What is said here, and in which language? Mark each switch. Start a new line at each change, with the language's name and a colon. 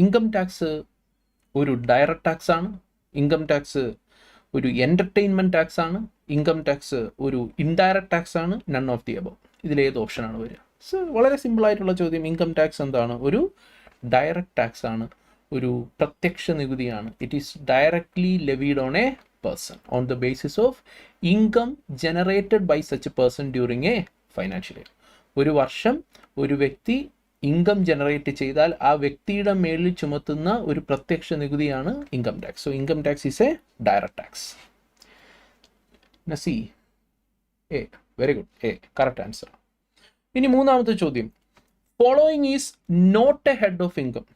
Malayalam: Income tax ഒരു direct tax ആണ്, income tax ഒരു എൻ്റർടൈൻമെൻറ്റ് ടാക്സ് ആണ്, ഇൻകം ടാക്സ് ഒരു ഇൻഡയറക്റ്റ് ടാക്സ് ആണ്,
English: None of the above.
Malayalam: ഇതിലേത് ഓപ്ഷനാണ് വരിക? സോ വളരെ സിമ്പിളായിട്ടുള്ള ചോദ്യം. ഇൻകം ടാക്സ് എന്താണ്? ഒരു ഡയറക്റ്റ് ടാക്സ് ആണ്, ഒരു പ്രത്യക്ഷ നികുതിയാണ്.
English: It is directly levied on a person on the basis of income generated by such a person during a financial year.
Malayalam: ഒരു വർഷം ഒരു വ്യക്തി ഇൻകം ജനറേറ്റ് ചെയ്താൽ ആ വ്യക്തിയുടെ മേലിൽ ചുമത്തുന്ന ഒരു പ്രത്യക്ഷ നികുതിയാണ് income tax.
English: So income tax is a direct tax. നസി A, very good, a correct answer.
Malayalam: ഇനി മൂന്നാമത്തെ ചോദ്യം,
English: Following is not a head of income.